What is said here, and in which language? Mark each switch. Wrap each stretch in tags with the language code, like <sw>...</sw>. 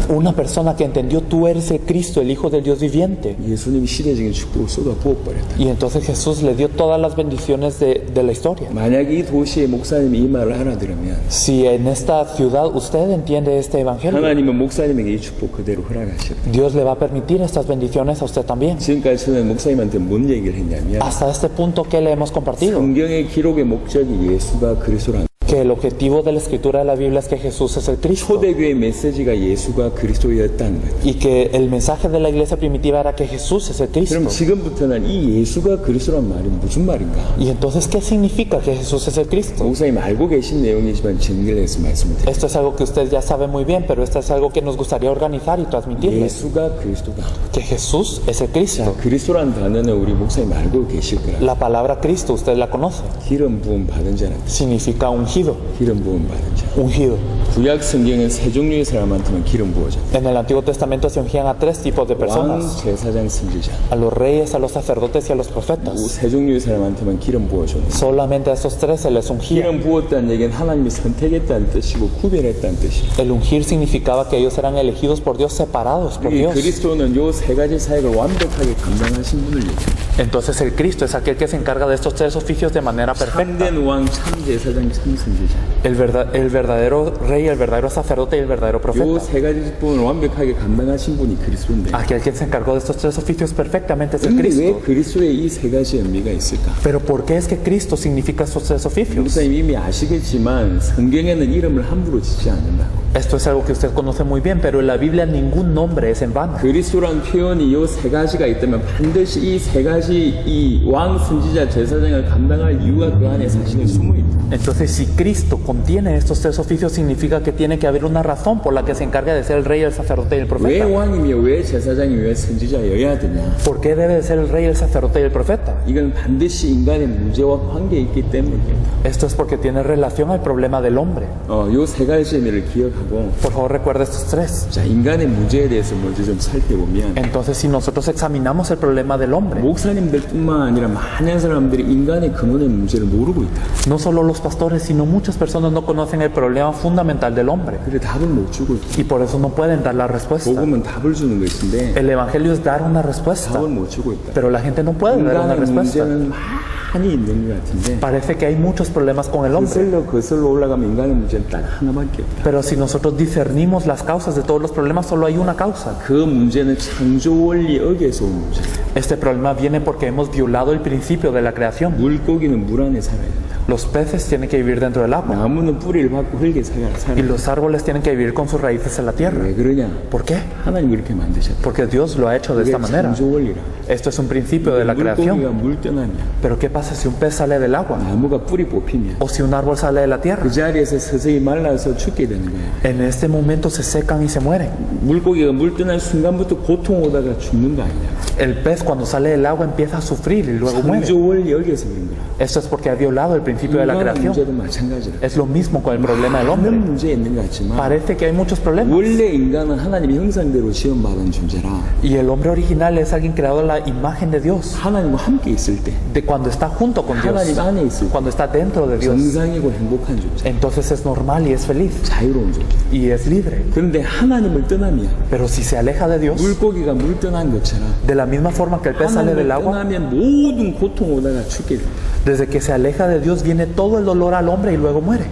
<es>Una persona que entendió tú eres el Cristo, el Hijo del Dios viviente.</es> <ko>예수님이 시대적인 축복을 쏟아 부어버렸다.</ko> <es>Y entonces Jesús le dio todas las bendiciones de la historia.</es> <ko>만약 이 도시의 목사님이 이 말을 알아들으면</ko> <es>Si en esta ciudad usted entiende este Evangelio,</es> <ko>하나님은 목사님에게 이 축복 그대로 허락하셨다.</ko> <es>Dios le va a permitir estas bendiciones a usted también.</es> <ko>지금까지 저는 목사님한테 뭔 얘기를 했냐면</ko> <es>Hasta este punto, ¿qué le hemos compartido?</es> <ko>성경의 기록의 목적이 예수가 그리스도라는</ko> <es>Que el objetivo de la escritura de la Biblia es que Jesús es el Cristo.</es> <ko>초대교회 메시지가 예수가 그리스도였다는 거예요.</ko> <es>Y que el mensaje de la iglesia primitiva era que Jesús es el Cristo.</es> <ko>그럼 지금부터는 이 예수가 그리스도란 말이 무슨 말인가?</ko> <es>Y entonces, ¿qué significa que Jesús es el Cristo?</es> <ko>목사님 알고 계신 내용이지만 정리해서 말씀드릴게요.</ko> <es>Esto es algo que usted ya sabe muy bien, pero esto es algo que nos gustaría organizar y transmitirles.</es> <ko>예수가 그리스도다.</ko> <es>Que Jesús es el Cristo.</es> <ko>그리스도란 단어는 우리 목사님 알고 계실 거라.</ko> <es>La palabra Cristo, usted la conoce.</es> <ko>기름 부음 받은 자라.</ko> <es>Significa ungido.</es> <ko>기름 부음 받은 자.</ko> <es>Ungido.</es> <ko>구약 성경은 세 종류의 사람한테만 기름 부어져.</ko> <es>En el Antiguo Testamento se ungían a tres tipos de</es> <ko>왕,</ko> <es>personas.</es> <ko>제사장, 선지자.</ko> <es>A los reyes, a los sacerdotes y a los profetas.</es> <ko>세 종류의 사람한테만 기름 부어줘.</ko> <es>Solamente a esos tres se les ungía.</es> <ko>기름 부었다는 얘기는 하나님이 선택했다는 뜻이고 구별했다는 뜻이에요.</ko> <es>El ungir significaba que ellos eran elegidos por Dios, separados por</es> <ko>이</ko> <es>Dios.</es> <ko>그리스도는 요 세 가지 사역을 완벽하게 감당하신 분을 얘기해요.</ko> <es>Entonces el Cristo es aquel que se encarga de estos tres oficios de manera perfecta.</es> <ko>참된 왕, 참 제사장, 참 선지자.</ko> <es>El verdadero rey, el verdadero sacerdote y el verdadero</es> <ko>요</ko> <es>profeta.</es> <ko>세 가지 직분을 완벽하게 감당하신 분이 그리스도인데.</ko> <es>Aquel que se encargó de estos tres oficios perfectamente es el</es> <ko>근데 왜</ko> <es>Cristo.</es> <ko>그리스도에 이 세 가지 의미가 있을까?</ko> <es>Pero ¿por qué es que Cristo significa estos tres oficios?</es> <ko>목사님 이미 아시겠지만 성경에는 이름을 함부로 짓지 않는다고.</ko> <es>Esto es algo que usted conoce muy bien, pero en la Biblia ningún nombre es en vano.</es> <ko>그리스도란 표현이 요 세 가지가 있다면 반드시 이 세 가지 이 왕, 선지자, 제사장을 감당할 이유가 그 안에 사실은 숨어 있다.</ko> <es>Entonces, si Cristo contiene estos tres oficios, significa que tiene que haber una razón por la que se encarga de ser el rey, el sacerdote y el</es> <ko>왜</ko> <es>profeta.</es> <ko>왕이며 왜 제사장이 왜 선지자여야 되냐?</ko> <es>¿Por qué debe de ser el rey, el sacerdote y el profeta?</es> <ko>이건 반드시 인간의 문제와 관계에 있기 때문입니다.</ko> <es>Esto es porque tiene relación al problema del hombre.</es> <ko>요 세 가지 의미를 기억하고</ko> <es>Por favor, recuerde estos tres.</es> <ko>자 인간의 문제에 대해서 먼저 좀 살펴보면</ko> <es>Entonces, si nosotros examinamos el problema del hombre,</es> <ko>목사님들뿐만 아니라 많은 사람들이 인간의 근원의 문제를 모르고 있다.</ko> <es>no solo los pastores, sino muchas personas no conocen el problema fundamental del hombre.</es> <ko>그래 답을 못 주고 있다.</ko> <es>Y por eso no pueden dar la respuesta.</es> <ko>복음은 답을 주는 것인데</ko> <es>El evangelio es dar una respuesta,</es> <ko>답을 못 주고 있다.</ko> <es>pero la gente no puede dar una</es> <ko>인간의</ko> <es>respuesta.</es> <ko>문제는 많이 있는 것 같은데</ko> <es>Parece que hay muchos problemas con el hombre.</es> <ko>거슬러 올라가면 인간의 문제는 딱 하나밖에 없다.</ko> <es>Pero si nosotros discernimos las causas de todos los problemas, solo hay una causa.</es> <ko>그 문제는 창조 원리 어겨서 온 문제.</ko> <es>Este problema viene porque hemos violado el principio de la creación.</es> <ko>물고기는 물 안에 살아야 된다.</ko> <es>Los peces tienen que vivir dentro del agua</es> <ko>나무는 뿌리를 받고 흙에 살아야</ko> <es>y los árboles tienen que vivir con sus raíces en la tierra.</es> <ko>왜 그러냐?</ko> <es>¿Por qué?</es> <ko>하나님이 그렇게 만드셨다.</ko> <es>Porque Dios lo ha hecho de esta</es> <ko>이게</ko> <es>manera.</es> <ko>창조 원리라.</ko> <es>Esto es un principio de la</es> <ko>물고기가</ko> <es>creación.</es> <ko>물 떠나면</ko> <es>Pero ¿qué pasa si un pez sale del agua?</es> <ko>나무가 뿌리 뽑히면</ko> <es>O si un árbol sale de la tierra.</es> <ko>그 자리에서 서서히 말라서 죽게 되는 거예요.</ko> <es>En este momento se secan y se mueren.</es> <ko>물고기가 물 떠날 순간부터 고통 오다가 죽는 거 아니냐?</ko> <es>El pez cuando sale del agua empieza a sufrir y luego muere.</es> <ko>창조 원리 어겨서 그런 거라.</ko> <es>Esto es porque ha violado el principio de la</es> <ko>인간의</ko> <es>creación.</es> <ko>문제도 마찬가지라.</ko> <es>Es lo mismo con el problema del</es> <ko>많은</ko> <es>hombre.</es> <ko>문제 있는 것 같지만</ko> <es>Parece que hay muchos problemas.</es> <ko>원래 인간은 하나님의 형상대로 지음받은 존재라.</ko> <es>Y el hombre original es alguien creado a la imagen de Dios.</es> <ko>하나님과 함께 있을 때</ko> <es>De cuando está junto con Dios.</es> <ko>하나님 안에 있을 때</ko> <es>Cuando está dentro de Dios.</es> <ko>정상이고 행복한 존재.</ko> <es>Entonces es normal y es feliz.</es> <ko>자유로운 존재.</ko> <es>Y es libre.</es> <ko>그런데 하나님을 떠나면</ko> <es>Pero si se aleja de Dios,</es> <ko>물고기가 물 떠난 것처럼</ko> <es>de la misma forma que el pez sale</es> <ko>하나님을</ko> <es>del agua,</es> <ko>떠나면 모든 고통 오다가 죽게 됩니다.</ko> <es>Desde que se aleja de Dios viene todo el dolor al hombre y luego muere.</es>